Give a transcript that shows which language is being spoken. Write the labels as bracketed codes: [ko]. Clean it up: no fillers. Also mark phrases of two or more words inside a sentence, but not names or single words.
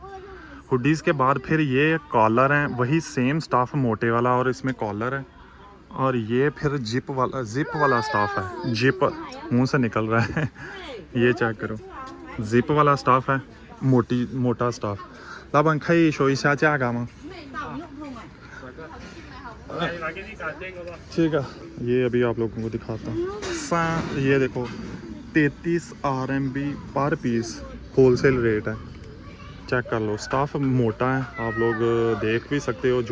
[hi] हुडीज़ के बाद फिर ये कॉलर हैं, वही [en] same stuff [hi] मोटे वाला और इसमें कॉलर है। और ये फिर जिप वाला स्टाफ है, जिप मुंह से निकल रहा है। ये चेक करो, जिप वाला स्टाफ है, मोटा स्टाफ। [zh] 老板可以说一下价格吗？ [hi] ठीक है, ये अभी आप लोगों को दिखाता हूँ। ये देखो 33 RMB [en] per piece wholesale rate [hi] है। चेक कर लो, स्टाफ मोटा है, आप लोग देख भी सकते हो।